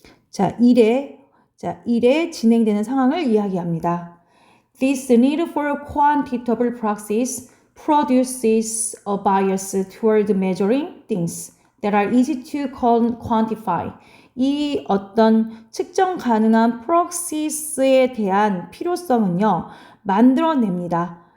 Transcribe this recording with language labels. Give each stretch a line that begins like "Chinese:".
Korean: 자, 일에 진행되는 상황을 이야기합니다.
English: This need for quantitative proxies produces a bias toward measuring things that are easy to quantify.
Korean: 이 어떤 측정 가능한 proxies에 대한 필요성은요, 만들어냅니다.